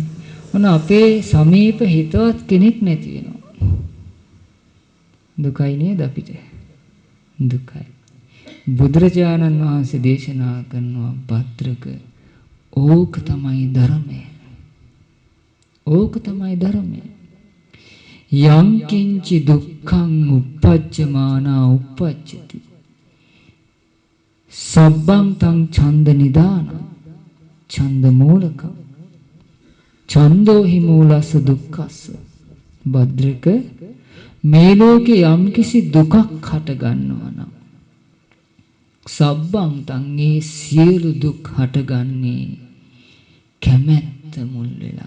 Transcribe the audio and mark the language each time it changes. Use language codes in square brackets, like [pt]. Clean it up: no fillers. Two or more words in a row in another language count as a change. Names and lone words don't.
[si] මොන අපේ සමීප හිතවත් කෙනෙක් නැති වෙනවා. දුකයි නේද අපිට? දුකයි. බුදුරජාණන් වහන්සේ දේශනා කරනවා භද්‍රක ඕක තමයි ධර්මය. ඕක තමයි ධර්මය. [pi] යං කිංචි දුක්ඛං uppajjamana uppajjati සබ්බං තං ඡන්ද නිදාන ඡන්ද මූලකම් ඡන්தோ හි මූලස්ස දුක්ඛස්ස. [si] භද්‍රක මේ ලෝකේ යම්කිසි දුකක් හට ගන්නවා නම් [pi] සබ්බං තං [si] ඒ සියලු දුක් හටගන්නේ කැමැත්ත මුල් වෙලා.